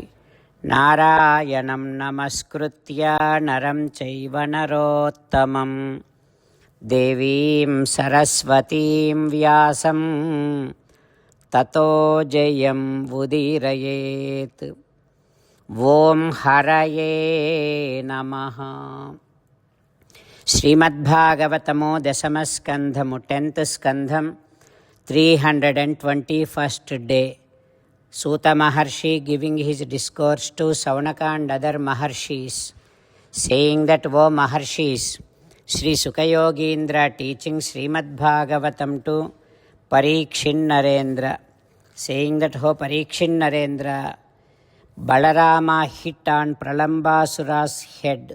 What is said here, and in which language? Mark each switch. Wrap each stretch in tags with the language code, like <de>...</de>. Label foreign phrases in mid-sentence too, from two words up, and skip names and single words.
<sa>नारायणं नमस्कृत्य नरं चैव नरोत्तमं देवीं सरस्वतीं व्यासं ततो जयम् उदीरयेत्. ओं हरये नमः.</sa> <en>Srimad Bhagavatamo Dasamaskandhamu 10th Skandham 321st day. Suta Maharshi giving his discourse to Saunaka and other Maharshis, saying that, O Maharshis, Sri Sukha Yogindra teaching Srimad Bhagavatam to Parikshin Narendra, saying that, O Parikshin Narendra, Balarama hit on Pralambasura's head.</en>